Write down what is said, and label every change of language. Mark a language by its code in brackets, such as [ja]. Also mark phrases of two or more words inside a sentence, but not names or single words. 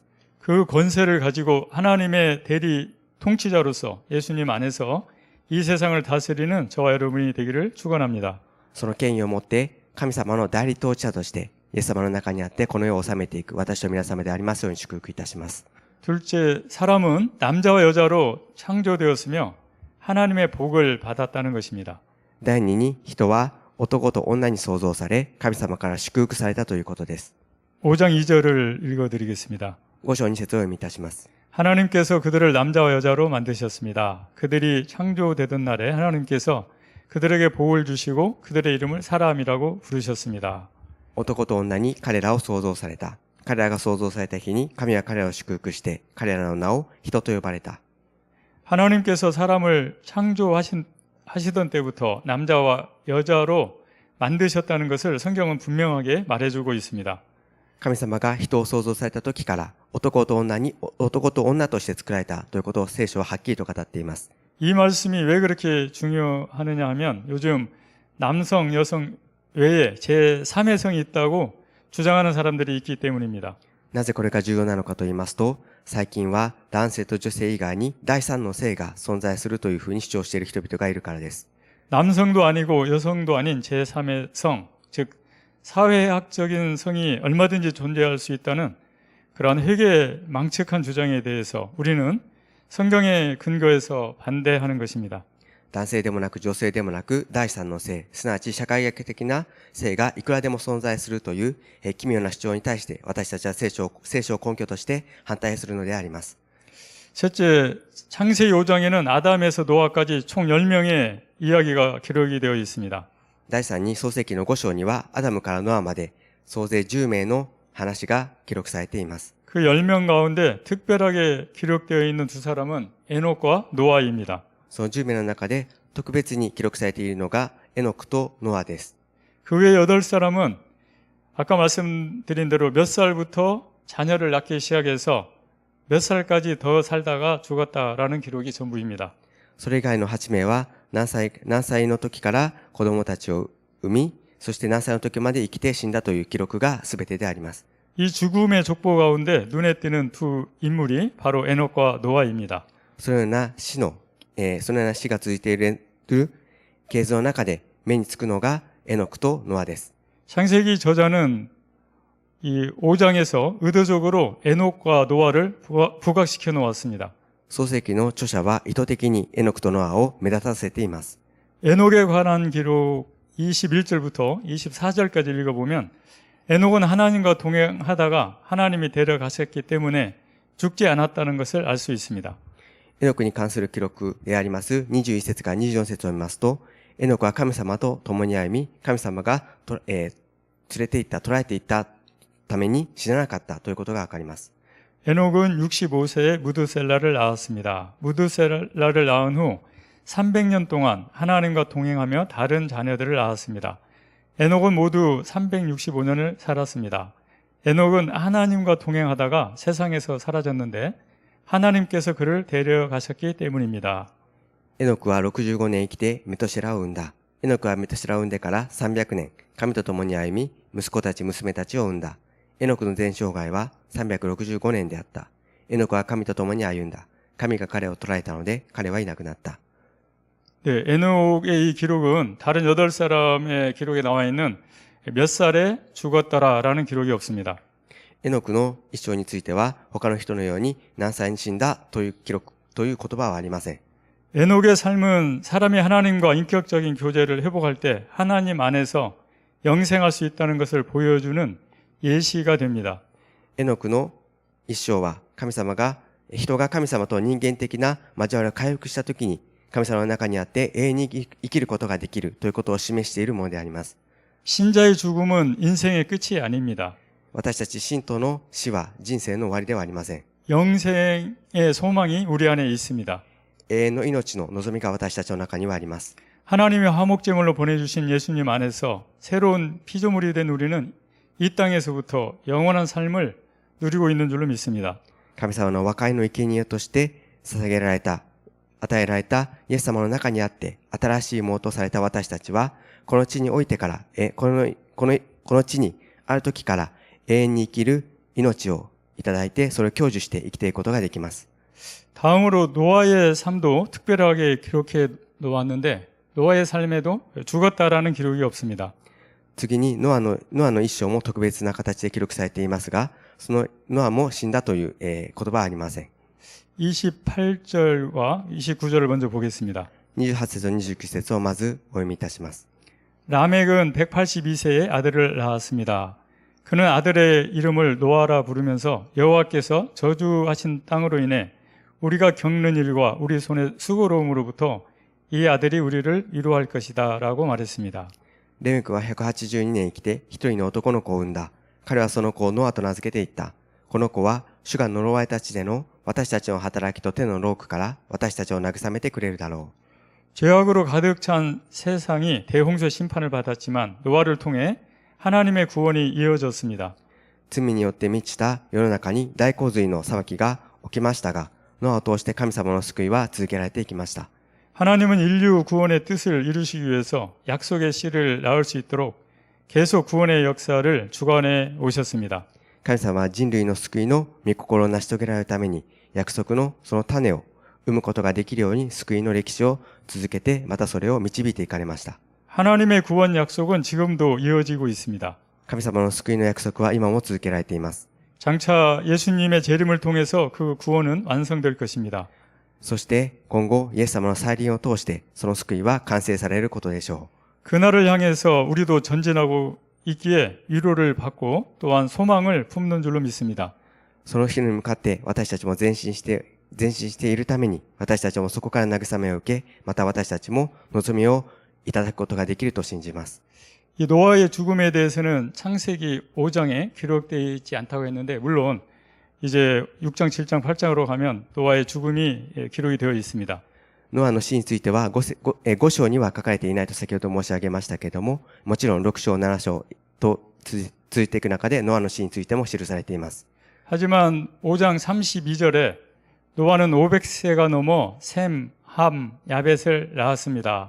[ko] 그 권세를 가지고 하나님의 대리 통치자로서 예수님 안에서 이 세상을 다스리는 저와 여러분이 되기를 축원합니다. [ja] その権威を持って神様の代理統治者としてイエス様の中にあってこの世を治めていく私と皆様でありますように祝福いたします。 [ko] 둘째, 사람은 남자와 여자로 창조되었으며 하나님의 복을 받았다는 것입니다. [ja] 第二に人は男と女に創造され神様から祝福されたということです。 [ko] 5장 2절을 읽어드리겠습니다. [ja] 5 章2節を読みいたします。 [ko] 하나님께서 그들을 남자와 여자로 만드셨습니다. 그들이 창조되던 날에 하나님께서 그들에게 복을 주시고 그들의 이름을 사람이라고 부르셨습니다. [ja] 男と女に彼らを創造された。彼らが創造された日に神は彼らを祝福して彼らの名を人と呼ばれた。 [ko] 하나님께서 사람을 창조하시던 때부터 남자와 여자로 만드셨다는 것을 성경은 분명하게 말해주고 있습니다. [ja] 神様が人を創造された時から男と女として作られたということを聖書ははっきりと語っています。 [ko] 이 말씀이 왜 그렇게 중요하느냐 하면 요즘 남성, 여성 외에 제3의 성이 있다고 주장하는 사람들이 있기 때문입니다. [ja] なぜこれが重要なのかと言いますと、最近は男性と女性以外に第三の性が存在するというふうに主張している人々がいるからです。 [ko] 남성도 아니고 여성도 아닌 제3의 성, 즉 사회학적인 성이 얼마든지 존재할 수 있다는 그러한 회계 망측한 주장에 대해서 우리는 성경의 근거에서 반대하는 것입니다. [ja] 男性でもなく女性でもなく第三の性、すなわち社会学的な性がいくらでも存在するという奇妙な主張に対して私たちは聖書を根拠として反対するのであります。 [ko] 셋째, 창세기 5장에는 아담에서 노아까지 총 10명의 이야기가 기록이 되어 있습니다. [ja] 第3に創世記の5章にはアダムからノアまで総勢10名の話が記録されています。 [ko] 그 10명 가운데 특별하게 기록되어 있는 두 사람은 에녹과 노아입니다. [ja] その10名の中で特別に記録されているのがエノクとノアです。 [ko] 그 외 8사람은 아까 말씀드린 대로 몇 살부터 자녀를 낳기 시작해서 몇 살까지 더 살다가 죽었다라는 기록이 전부입니다. [ja] それ以外の8名は何歳の時から子供たちを産み、そして何歳の時まで生きて死んだという記録が全てであります。 [ko] 이 죽음의 족보 가운데 눈에 띄는 두 인물이 바로 에녹과 노아입니다. [ja] そのような死が続いているる系図の中で目につくのがエノクとノアです。 [ko] 창세기 저자는 이 5장에서 의도적으로 에녹과 노아를 부각시켜 놓았습니다. [ja] 創世記の著者は意図的にエノクとノアを目立たせています。 [ko] 에녹에 관한 기록 21절부터 24절까지 읽어보면 에녹은 하나님과 동행하다가 하나님이 데려가셨기 때문에 죽지 않았다는 것을 알 수 있습니다. [ja] エノクに関する記録であります21節から24節を見ますと、エノクは神様と共に歩み、神様が連れて行った、捕らえていったために死ななかったということがわかります。 [ko] 에녹은 65세에 무드셀라를 낳았습니다. 무드셀라를 낳은 후 300년 동안 하나님과 동행하며 다른 자녀들을 낳았습니다. 에녹은 모두 365년을 살았습니다. 에녹은 하나님과 동행하다가 세상에서 사라졌는데 하나님께서 그를 데려가셨기 때문입니다. [ja] エノクは65年生きてメトシェラを産んだ。エノクはメトシェラを産んでから300年、神と共に歩み、息子たち娘たちを産んだ。エノクの全生涯は365年であった。エノクは神と共に歩んだ。神が彼を捕らえたので彼はいなくなった。 [ko] 네, 에녹의 이 기록은 다른 8사람의 기록에 나와 있는 몇 살에 죽었다라는 기록이 없습니다. [ja] エノクの一生については他の人のように何歳に死んだという記録という言葉はありません。 [ko] 에녹의 삶은 사람이 하나님과 인격적인 교제를 회복할 때 하나님 안에서 영생할 수 있다는 것을 보여주는 예시가 됩니다. [ja] エノクの一生は人が神様と人間的な交わりを回復したときに神様の中にあって永遠に生きることができるということを示しているものであります。 [ko] 신자의 죽음은 인생의 끝이 아닙니다. [ja] 私たち信徒の死は人生の終わりではありません。 [ko] 영생의 소망이 우리 안에 있습니다. [ja] 永遠の命の望みが私たちの中にはあります。 [ko] 하나님의 화목제물로 보내주신 예수님 안에서 새로운 피조물이 된 우리는 이 땅에서부터 영원한 삶을 누리고 있는 줄로 믿습니다. [ja] 神様の和解の生贄として与えられたイエス様の中にあって新しいものとされた私たちはこの地においてからこの地にある時から永遠に生きる命をいただいてそれを享受して生きていくことができます。 [ko] 다음으로 노아의 삶도 특별하게 기록해 놓았는데 노아의 삶에도 죽었다라는 기록이 없습니다. [ja] 次にノアの一生も特別な形で記録されていますが、そのノアも死んだという言葉はありません。 [ko] 28절과 29절을 먼저 보겠습니다. [ja] 28 節と29節をまずお読みいたします。 [ko] 라멕은 182세에 아들을 낳았습니다. 그는 아들의 이름을 노아라 부르면서 여호와께서 저주하신 땅으로 인해 우리가 겪는 일과 우리 손의 수고로움으로부터 이 아들이 우리를 위로할 것이다 라고 말했습니다. [ja] レメクは182年生きて一人の男の子を産んだ。彼はその子をノアと名付けていった。この子は主が呪われた地での私たちの働きと手の労苦から私たちを慰めてくれるだろう。 [ko] 죄악으로 가득 찬 세상이 대홍수의 심판을 받았지만 노아를 통해 하나님의 구원이 이어졌습니다. [ja] 罪によって満ちた世の中に大洪水の裁きが起きましたが、ノアを通して神様の救いは続けられていきました。 [ko] 하나님은 인류 구원의 뜻을 이루시기 위해서 약속의 씨를 낳을 수 있도록 계속 구원의 역사를 주관해 오셨습니다. [ja] 神様は人類の救いの御心を成し遂げられるために約束のその種を生むことができるように救いの歴史を続けてまたそれを導いていかれました。 [ko] 하나님의 구원 약속은 지금도 이어지고 있습니다. [ja] 神様の救いの約束は今も続けられています。 [ko] 장차 예수님의 재림을 통해서 그 구원은 완성될 것입니다. [ja] そして今後イエス様の再臨を通してその救いは完成されることでしょう。 [ko] 그날을 향해서 우리도 전진하고 있기에 위로를 받고 또한 소망을 품는 줄로 믿습니다. [ja] その日に向かって私たちも前進しているために私たちもそこから慰めを受け、また私たちも望みをいただくことができると信じます。 [ko] 이 노아의 죽음에 대해서는 창세기 5장에 기록되어 있지 않다고 했는데 물론 이제 6장, 7장, 8장으로 가면 노아의 죽음이 기록이 되어 있습니다. [ja] ノアの死については5章には書かれていないと先ほど申し上げましたけれども、もちろん6章、7章と続いていく中でノアの死についても記されています。 [ko] 하지만 5장 32절에 노아는 500세가 넘어 셈, 함, 야벳을 낳았습니다.